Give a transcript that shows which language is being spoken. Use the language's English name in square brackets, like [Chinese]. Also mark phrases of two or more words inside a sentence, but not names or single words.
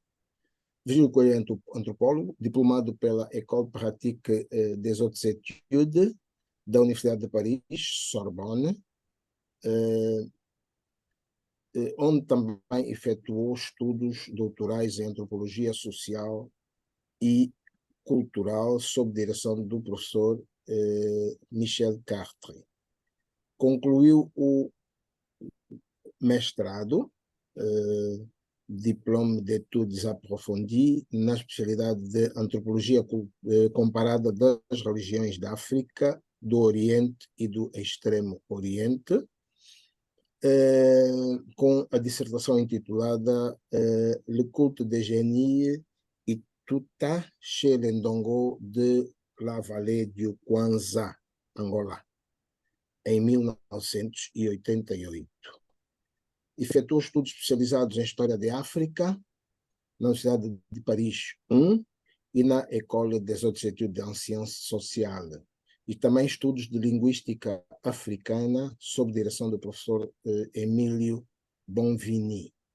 [Portuguese] Virgílio Coelho é antropólogo, diplomado pela École Pratique des Hautes Études da Universidade de Paris, Sorbonne, onde também efetuou estudos doutorais em antropologia social e cultural, sob direção do professor Michel Cartre. Concluiu o mestrado, [French] diplôme d'études approfondies [Portuguese] na especialidade de antropologia comparada das religiões da África, do Oriente e do Extremo Oriente, com a dissertação intitulada Le culte des génies et Tuta chez les Ndongo de la vallée du Kwanza, Angola, em 1988. Efetuou estudos especializados em História de África na Universidade de Paris 1 e na École des Hautes Études en Sciences Sociales, e também estudos de linguística africana sob direção do professor Emílio Bonvini.